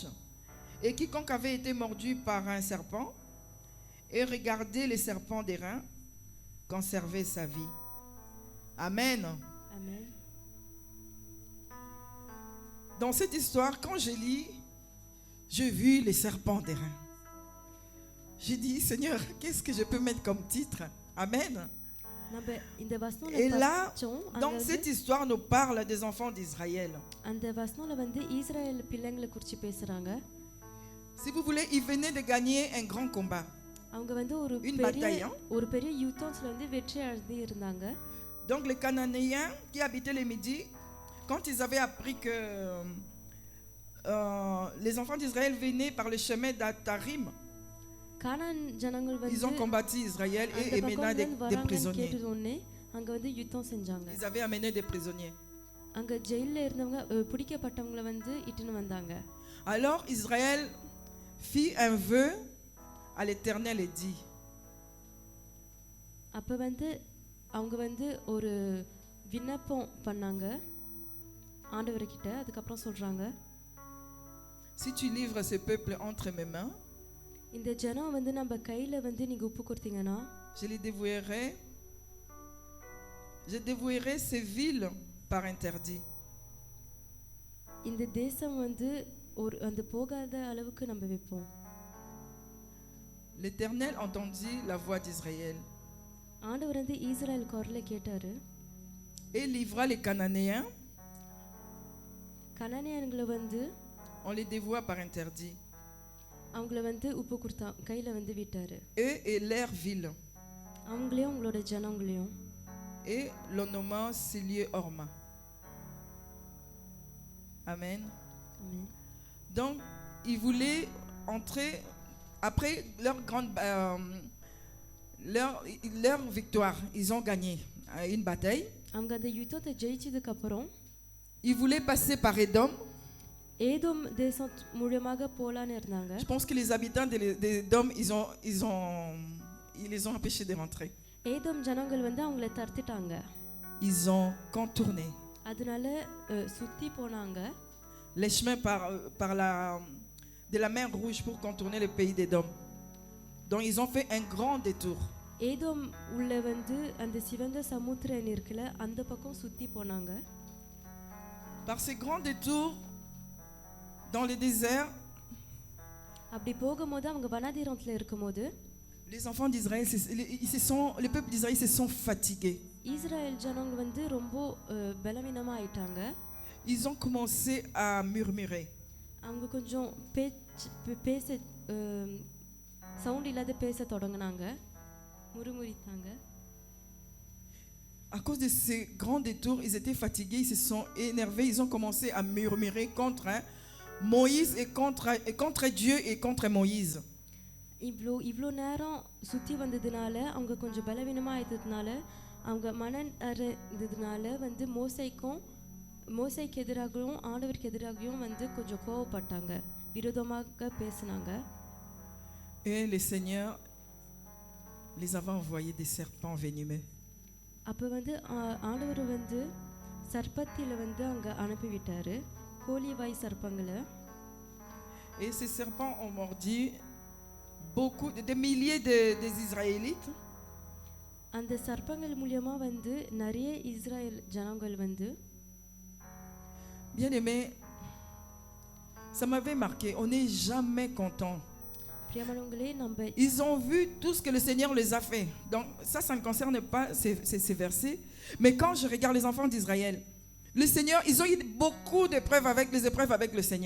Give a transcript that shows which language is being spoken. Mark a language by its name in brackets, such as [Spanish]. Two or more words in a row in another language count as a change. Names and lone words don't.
[French] Et quiconque avait été mordu par un serpent et regardait les serpents d'airain conservait sa vie. Amen. Amen. Dans cette histoire, quand je lis, j'ai vu les serpents d'airain. J'ai dit: Seigneur, qu'est-ce que je peux mettre comme titre? Amen. [Tamil] நம்ம இந்த வசனம்ல [French] Et là, [Tamil] படிச்சோம். [French] dans cette histoire, nous parle des enfants d'Israël. [Tamil] அந்த வசனம்ல வந்து இஸ்ரவேல் பிள்ளைங்களை குறித்து பேசுறாங்க. [French] Si vous voulez, ils venaient de gagner un grand combat. [Tamil] அவங்க வந்து ஒரு [French] Une [Tamil] பெரிய [French] bataille, hein? [Tamil] ஒரு பெரிய யுத்தத்துல வந்து வெற்றி அடைந்து இருந்தாங்க. [French] Donc les Cananéens qui habitaient les Midi, quand ils avaient appris que les enfants d'Israël venaient par le chemin d'Atarim, [Tamil] கானான் ஜனங்கள் [French] ils ont [Tamil] வந்து [French] combattu Israël et [Tamil] அந்த [French] amené des [Tamil] பக்கம் [French] prisonniers. [Tamil] கேட்டதுடனே அங்க வந்து யுத்தம் செஞ்சாங்க. [French] Ils avaient amené des prisonniers. [Tamil] அங்க ஜெயில்ல இருந்தவங்க பிடிக்கப்பட்டவங்கள வந்து இட்டுன்னு வந்தாங்க. [French] Alors Israël fit un vœu à l'Éternel et dit: [Tamil] அப்ப வந்து அவங்க வந்து ஒரு விண்ணப்பம் பண்ணாங்க ஆண்டவர்கிட்ட. அதுக்கப்புறம் சொல்றாங்க, [French] Si tu livres ce peuple entre mes mains, [Tamil] இந்த ஜனம் வந்து நம்ம கையில வந்து நீங்க ஒப்பு கொடுத்தீங்கன்னா [French] je dévouerai ces villes par interdit. [Tamil] இந்த தேசம் வந்து ஒரு அந்த போகாத அளவுக்கு நம்ம வைப்போம். [French] L'Éternel entendit la voix d'Israël [Tamil] ஆண்டவர் வந்து இஸ்ரவேல் குரலை கேட்டாரு. [French] et livra les Cananéens. [Tamil] கனானியர்களை வந்து [French] On les dévoua par interdit. [Tamil] அவங்கள வந்து உப்பு கொடுத்தா கையில வந்து விட்டாரு. [French] Eux et leurs villes. [Tamil] அவங்களையும் அவங்களோட ஜனங்களையும். [French] Et le nommant Silieu Orma. Amen. Amen. Donc, ils voulaient entrer après leur victoire, ils ont gagné une bataille. [Tamil] அவங்க அந்த யுத்தத்தை ஜெயிச்சதுக்கு அப்புறம் [French] Ils voulaient passer par Édom. [Tamil] ஏதோம் தேசம் மூலமாக போலான்னு இருந்தாங்க. [French] Je pense que les habitants d'Édom, ils les ont empêchés de rentrer. [Tamil] ஏதோம் ஜனங்கள் வந்து அவங்களை தடுத்துட்டாங்க. [French] Ils ont contourné [Tamil] அதனால சுத்தி போனாங்க. [French] les chemins de la mer Rouge pour contourner le pays d'Édom. Donc ils ont fait un grand détour. [Tamil] ஏதோம் உள்ள வந்து அந்த சிவந்த சமுத்திரம் இருக்குல அந்த பக்கம் சுத்தி போனாங்க. [French] Par ces grands détours dans le désert, [Tamil] அப்படி போகும்போது அவங்க வனாந்தரத்துல இருக்கும்போது [French] les enfants d'Israël, le peuple d'Israël se sont fatigués. [Tamil] இஸ்ரவேல் ஜனங்க வந்து ரொம்ப பலவீனமா ஆயிட்டாங்க. [French] Ils ont commencé à murmurer. [Tamil] அவங்க கொஞ்சம் பேச சவுண்ட் இல்லாத பேச தொடங்குனாங்க. முறுமுறுத்தாங்க. [French] À cause de ces grands détours, ils étaient fatigués, ils se sont énervés, ils ont commencé à murmurer contre Moïse et contre Dieu et contre Moïse. [Tamil] இவ்வளோ நேரம் சுற்றி வந்ததுனால அவங்க கொஞ்சம் பலவீனமாக ஆயிட்டதுனால அவங்க மனம் இருந்ததுனால வந்து மோசைக்கு எதிராகவும் ஆண்டவருக்கு எதிராகவும் வந்து கொஞ்சம் கோவப்பட்டாங்க, விரோதமாக பேசினாங்க. [French] Et le Seigneur les avait envoyés des serpents venimeux. [Tamil] அப்போ வந்து ஆண்டவர் வந்து சர்ப்பத்தில வந்து அங்கே அனுப்பிவிட்டாரு, கோழிவாய் சர்ப்பங்களை. [French] Et ces serpents ont mordu des milliers des Israélites. [Tamil] அந்த சர்ப்பங்கள் மூலமா வந்து நிறைய இஸ்ரேல் ஜனங்கள் வந்து. [French] Bien aimé, ça m'avait marqué. On n'est jamais content. Ils ont vu tout ce que le Seigneur les a fait. Donc ça ne concerne pas ces versets. Mais quand je regarde les enfants d'Israël, le Seigneur, ils ont eu beaucoup d'épreuves les épreuves avec le Seigneur.